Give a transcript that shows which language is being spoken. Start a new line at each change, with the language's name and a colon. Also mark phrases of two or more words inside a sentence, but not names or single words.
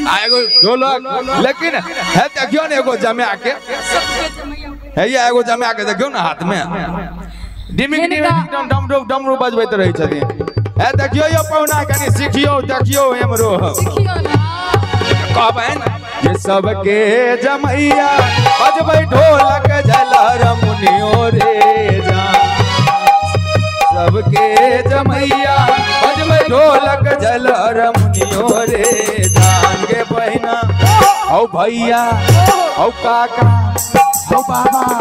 Maithili: एगो ढोलक लेकिन है देखियौ ने एगो जमे के है ये एगो जमे के देखियौ ना हाथ में डिमिक डमरू डमरू बजबैत रहै छथिन है देखियौ यो पौना कनी सिखियौ देखियौ हमरो सिखियौ ना कहबैन जे सबके जमैया बजबै ढोलक झलर मुनियो रे जान सबके जमैया बजबै ढोलक झलर मुनियो रे जान के बहिना औ भैया औ काका औ बाबा